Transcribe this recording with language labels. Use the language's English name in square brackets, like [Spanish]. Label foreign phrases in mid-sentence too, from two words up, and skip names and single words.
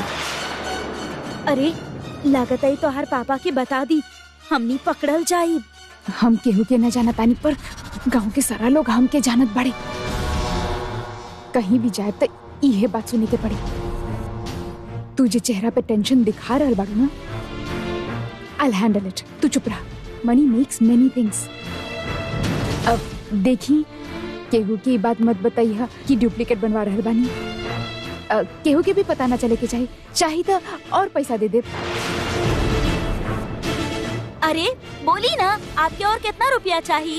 [Bhojpuri] अरे लागत है तोहार पापा के बता दी, हमनी पकड़ल जाई। हम केहू के न जानत आनी, पर गांव के सारा लोग हमके जानत बड़े। कहीं भी जाए तो इहे बात सुनी के पड़ी। तुझे चेहरा पे टेंशन दिखा रहल बाड़ू ना, [English] I'll handle it। [Bhojpuri] तू चुप रहा। [English] money makes many things. [Bhojpuri] अब देखी केहू की बात मत बताइए कि डुप्लीकेट बनवा रहल बानी। केहू के भी पता ना चले के चाहिए तो और पैसा दे दे। अरे बोली ना, आपके और कितना रुपया चाहिए?